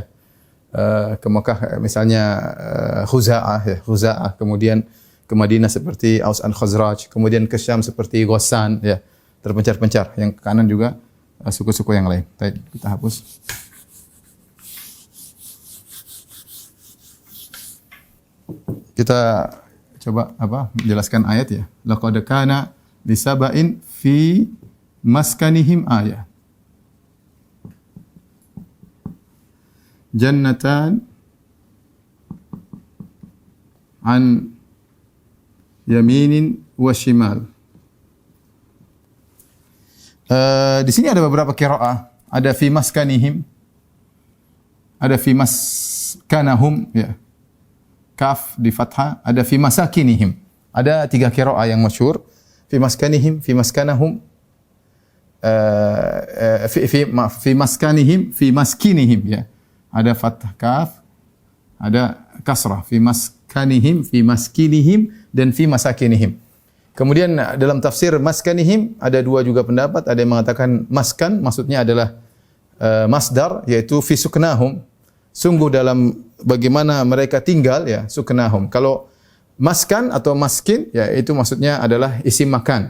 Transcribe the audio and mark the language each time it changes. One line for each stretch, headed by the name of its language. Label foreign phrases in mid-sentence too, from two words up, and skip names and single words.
Indonesian: Ke Mekah misalnya Khuza'ah, kemudian ke Madinah seperti Aus dan Khazraj, kemudian ke Syam seperti Ghassan, ya. Terpencar-pencar. Yang ke kanan juga suku-suku yang lain. Baik, kita hapus. Kita coba menjelaskan ayat, ya.
Arabic: لَقَدْ كَانَ لِسَبَإٍ فِي مَسْكَنِهِمْ آيَةٌ. جَنَّتَانِ عَنْ يَمِينٍ وَشِمَالٍ.
Indonesian: Di sini ada beberapa qiraah. Ada
Arabic: فِي مَسْكَنِهِمْ,
Indonesian: ada
Arabic: فِي مَسْكَنَهُمْ,
Indonesian: ya. Kaf di fathah, ada
Arabic: فِي مَسَاكِنِهِمْ.
Indonesian: Ada 3 qiraah yang masyhur.
Arabic: فِي مَسْكَنِهِمْ، فِي مَسْكَنَهُمْ، فِي مَسْكَنِهِمْ، فِي مَسْكِنِهِمْ,
Indonesian: ya. Ada fathah kaf, ada kasrah.
Arabic: فِي مَسْكَنِهِمْ، فِي مَسْكِنِهِمْ, dan فِي مَسَاكِنِهِمْ.
Indonesian: Kemudian dalam tafsir maskanihim ada 2 juga pendapat. Ada yang mengatakan maskan maksudnya adalah masdar, yaitu
Arabic: فِي سُكْنَاهُمْ.
Indonesian: Sungguh dalam bagaimana mereka tinggal, ya, suknahum. Kalau maskan atau maskin, ya, itu maksudnya adalah
Arabic: اسْمُ مَكَانٍ.